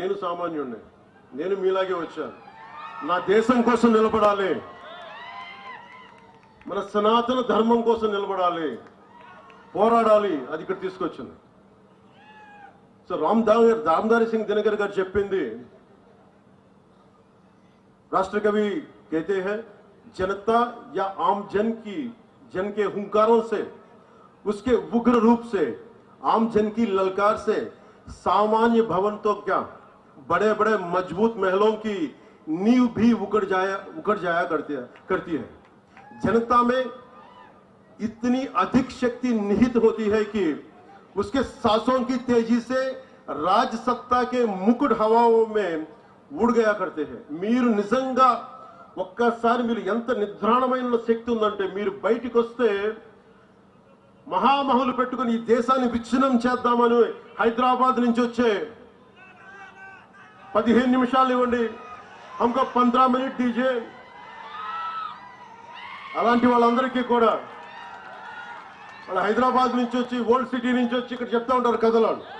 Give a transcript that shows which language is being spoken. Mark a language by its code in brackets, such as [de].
[te] నేను సామాన్యుడిని, నేను మీలాగే వచ్చాను. నా దేశం కోసం నిలబడాలి, మన సనాతన ధర్మం కోసం నిలబడాలి, పోరాడాలి. అది ఇక్కడ తీసుకొచ్చింది. సో రామ్ధారి సింగ్ దినకర్ గారు చెప్పింది, [hi] राष्ट्र कवि कहते हैं, जनता या आम जन के हुंकारों से, उसके उग्र रूप से, आम जन की ललकार से सामान्य भवन तो क्या, बड़े बड़े मजबूत महलों की नींव भी उखड़ जाया करती है. जनता में इतनी अधिक शक्ति निहित होती है कि उसके सांसों की तेजी से राज सत्ता के मुकुट हवाओं में [te] ఊడిగయా కడితే. మీరు నిజంగా ఒక్కసారి మీరు ఎంత నిద్రాణమైన శక్తి ఉందంటే, మీరు బయటికి వస్తే మహామహులు పెట్టుకుని ఈ దేశాన్ని విచ్ఛిన్నం చేద్దామని హైదరాబాద్ నుంచి వచ్చే 15 నిమిషాలు ఇవ్వండి, [hi] హమ్కో 15 మినిట్ దీజే, [te] అలాంటి వాళ్ళందరికీ కూడా వాళ్ళు హైదరాబాద్ నుంచి వచ్చి, ఓల్డ్ సిటీ నుంచి వచ్చి ఇక్కడ చెప్తా ఉంటారు కథలు.